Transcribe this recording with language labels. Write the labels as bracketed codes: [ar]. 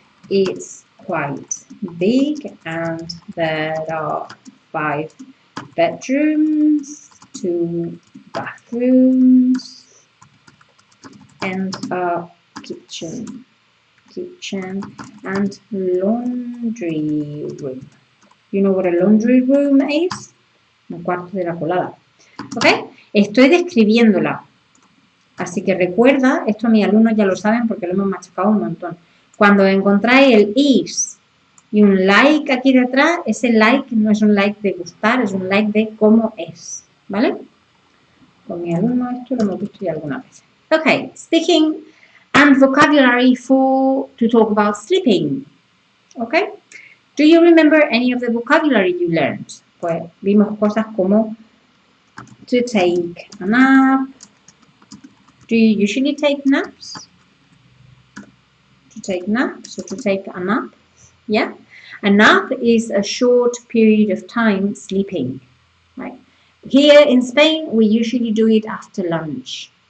[en] It's quite big and there are 5 bedrooms, 2 bathrooms and a kitchen and laundry room. You know what a laundry room is? [es] Un cuarto de la colada. ¿Ok? Estoy describiéndola. Así que recuerda, esto mis alumnos ya lo saben porque lo hemos machacado un montón. Cuando encontráis el is y un like aquí detrás, ese like no es un like de gustar, es un like de cómo es. ¿Vale? Con mis alumnos esto lo hemos visto ya alguna vez. [en] Ok, speaking and vocabulary to talk about sleeping. Okay? Do you remember any of the vocabulary you learned? [es] Pues vimos cosas como [en] to take a nap. Do you usually take naps? To take naps, or to take a nap? Yeah? A nap is a short period of time sleeping. Right? Here in Spain, we usually do it after lunch.